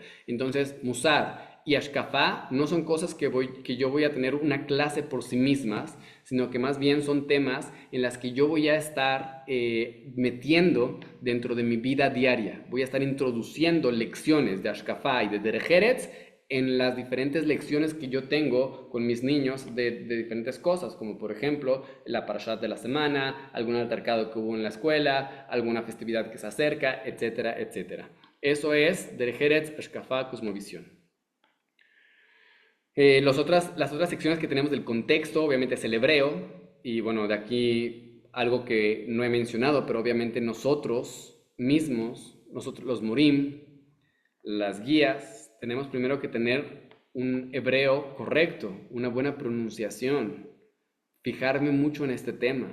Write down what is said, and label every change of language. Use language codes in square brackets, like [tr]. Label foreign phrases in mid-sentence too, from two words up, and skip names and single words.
[es] Entonces, musar y ashkafá no son cosas que yo voy a tener una clase por sí mismas, sino que más bien son temas en las que yo voy a estar metiendo dentro de mi vida diaria. Voy a estar introduciendo lecciones de ashkafá y de [he] דרך ארץ [es] en las diferentes lecciones que yo tengo con mis niños de diferentes cosas, como por ejemplo la parashat de la semana, algún altercado que hubo en la escuela, alguna festividad que se acerca, etcétera, etcétera. Eso es [he] דרך ארץ, השקפה, [es] Cosmovisión. Las otras secciones que tenemos del contexto, obviamente es el hebreo, y bueno, de aquí algo que no he mencionado, pero obviamente nosotros mismos, nosotros los morim, las guías, tenemos primero que tener un hebreo correcto, una buena pronunciación, fijarme mucho en este tema.